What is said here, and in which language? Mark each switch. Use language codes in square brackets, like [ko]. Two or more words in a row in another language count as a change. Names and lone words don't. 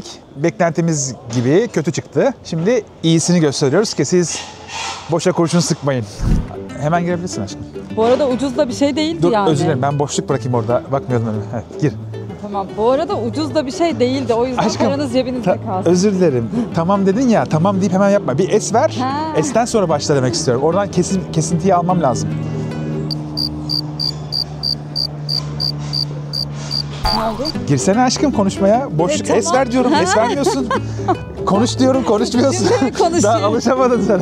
[tr] Beklentimiz gibi kötü çıktı. Şimdi iyisini gösteriyoruz ki siz boşa kurşun sıkmayın. Hemen girebilirsin aşkım. Bu arada ucuz da bir şey değildi Dur yani. özür dilerim, ben boşluk bırakayım orada. Bakmıyordum önüme. Evet, gir. Tamam. Bu arada ucuz da bir şey değildi. O yüzden Aşkım, paranız cebinizde kalsın. özür dilerim. Tamam dedin ya, tamam deyip hemen yapma. Bir es ver, Ha. esten sonra başla demek istiyorum. Oradan kesintiyi almam lazım. Ne oldu? Girsene aşkım konuşmaya. Boşluk tamam. es ver diyorum, es vermiyorsun. Konuş diyorum, konuşmuyorsun. Şimdi konuşayım. Daha alışamadın sen.